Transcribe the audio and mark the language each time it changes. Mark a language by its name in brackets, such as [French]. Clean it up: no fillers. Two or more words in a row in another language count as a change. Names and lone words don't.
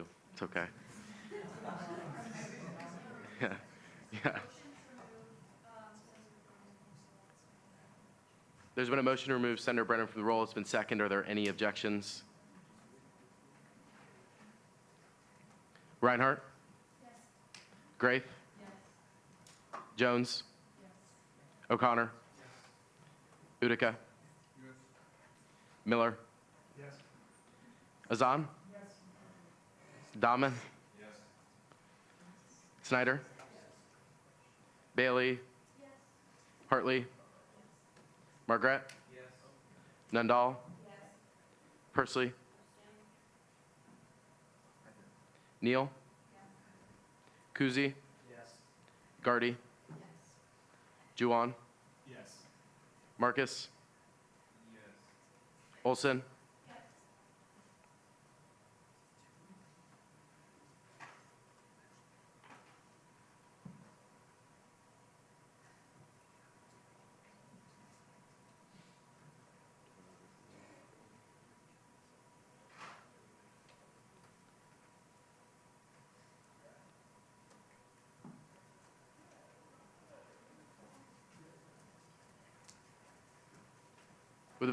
[English] It's okay. Yeah. Yeah. There's been a motion to remove Senator Brennan from the roll. It's been seconded. Are there any objections? Reinhardt? Yes. Grafe? Yes. Jones? Yes. O'Connor? Yes. Utica? Yes. Miller? Yes. Azan? Yes. Dahman? Yes. Snyder? Yes. Bailey? Yes. Hartley? Yes. Margaret? Yes. Nundal? Yes. Persley? Neal? Yes. Kuzi? Yes. Gardy? Yes. Juwan? Yes. Marcus? Yes. Olson? Yes. With a